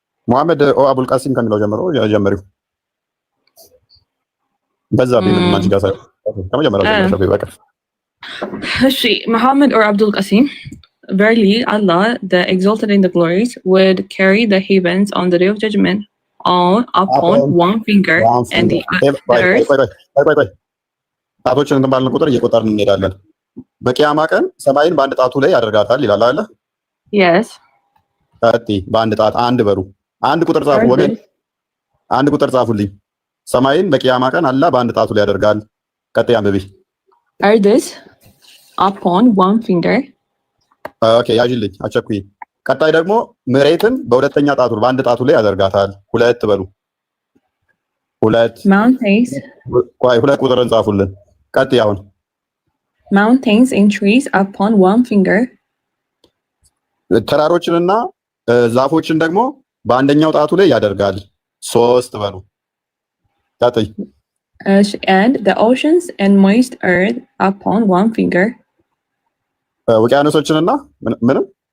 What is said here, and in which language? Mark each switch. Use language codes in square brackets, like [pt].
[am] ሙሐመድ አቡል ቃሲም ከሚለው ጀምሮ ጀመሪው። በዛ ቢምን ጋር ሳይ ከመጀመሪያው ጀምሮ በቃ [en] እሺ። Muhammad or Abdul Qasim, verily Allah, the exalted in the glories, would carry the heavens on the day of judgment upon one finger and the earth. [am] ጣቶችን እንትን ባልን ቁጥር እየቆጠርን እንሄዳለን። በቂያማ ቀን ሰማይን በአንድ ጣቱ ላይ ያደርጋታል ይላል አይደል? [en] Yes. [am] በአንድ ጣት አንድ በሩ አንድ ቁጥር ጻፉ ወገን፣ አንድ ቁጥር ጻፉልኝ። ሰማይን በቂያማ ቀን አላህ በአንድ ጣቱ ላይ ያደርጋል። ቀጥይ አንብቢ። [en] Earth upon one finger. [am] ኦኬ ያዥልኝ፣ አቸኩይ። ቀጣይ ደግሞ መሬትን በሁለተኛ ጣቱ በአንድ ጣቱ ላይ ያደርጋታል። ሁለት በሉ። ሁለት ቁጥርን ጻፉልን። ቀጥይ አሁን [en] mountains and trees upon one finger [am] ተራሮችንና ዛፎችን ደግሞ በአንደኛው ጣቱ ላይ ያደርጋል። 3 በሉ። ቀጥይ [en] and the oceans and moist earth upon one finger [am] ውቅያኖሶችንና ምንም